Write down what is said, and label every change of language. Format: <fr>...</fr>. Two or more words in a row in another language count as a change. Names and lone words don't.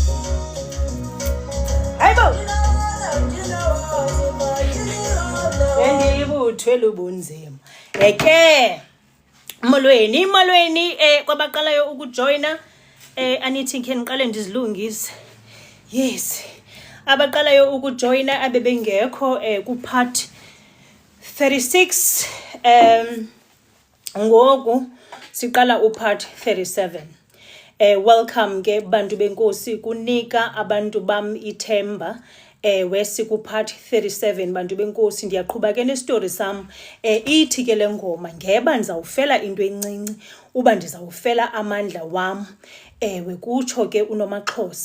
<zu>Hayibo ngibuthwele ubunzima.</zu> <xh>Eke molweni kwabaqalayo ukujoina anithi ngeke niqale ndizilungise. Yes, abaqalayo ukujoina abebengekho ku part 36 ngoku siqala upart 37. Welcome ke bantu benkosi kunika abantu bam ithemba wesiku part 37 bantu benkosi ndiyaqhubeka ke nestory sam ithi ke lengoma ngeba ndizawufela into encinci uba ndizawufela amandla wam kutsho ke uNomaxhosa.</xh>